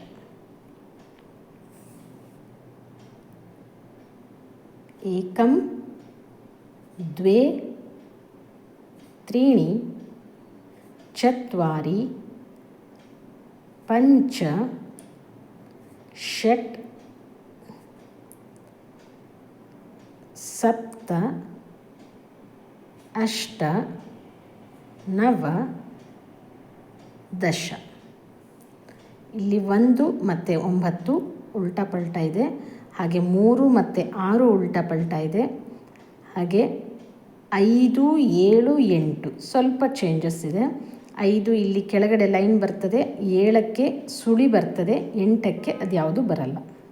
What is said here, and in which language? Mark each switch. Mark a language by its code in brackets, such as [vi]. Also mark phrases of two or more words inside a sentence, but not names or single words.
[sa] एकं द्वे त्रीणि चत्वारि पञ्च षट् सप्त अष्ट नव दश [kn] ಇಲ್ಲಿ 1 ಮತ್ತು 9 ಉಲ್ಟಾ ಪಲ್ಟಾ ಇದೆ. ಹಾಗೆ 3 ಮತ್ತು 6 ಉಲ್ಟಾ ಪಲ್ಟಾ ಇದೆ. ಹಾಗೆ 5 7 8 ಸ್ವಲ್ಪ ಚೇಂಜಸ್ ಇದೆ. 5 ಇಲ್ಲಿ ಕೆಳಗಡೆ ಲೈನ್ ಬರ್ತದೆ, 7ಕ್ಕೆ ಸುಳಿ ಬರ್ತದೆ, 8ಕ್ಕೆ ಅದು ಯಾವುದು ಬರಲ್ಲ.